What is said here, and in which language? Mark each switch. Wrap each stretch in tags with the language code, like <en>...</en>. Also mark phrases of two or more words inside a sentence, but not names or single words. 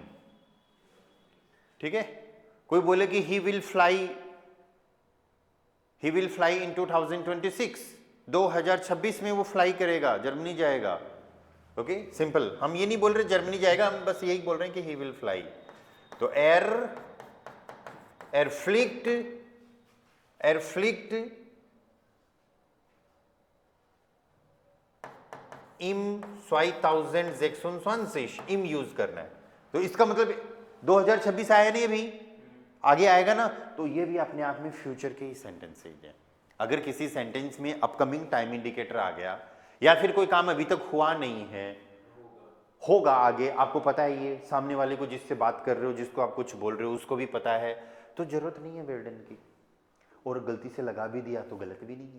<hi>ठीक है, कोई बोले कि</hi> <en>he will fly in 2026,</en> <hi>2026 में वो फ्लाई करेगा, जर्मनी जाएगा। ओके, सिंपल, हम ये नहीं बोल रहे जर्मनी जाएगा, हम बस यही बोल रहे हैं कि</hi> <en>he will fly.</en> <hi>तो</hi> <de>er fliegt im 2026,</de> <hi>im यूज करना है, तो इसका मतलब 2026 आया नहीं अभी, आगे आएगा ना, तो ये भी अपने आप में फ्यूचर के ही सेंटेंसेज हैं। अगर किसी सेंटेंस में</hi> <en>upcoming time indicator</en> <hi>आ गया, या फिर कोई काम अभी तक हुआ नहीं है, होगा आगे, आपको पता है, ये सामने वाले को जिससे बात कर रहे हो, जिसको आप कुछ बोल रहे हो, उसको भी पता है, तो जरूरत नहीं है वेर्डन की, और गलती से लगा भी दिया तो गलत भी नहीं है।</hi>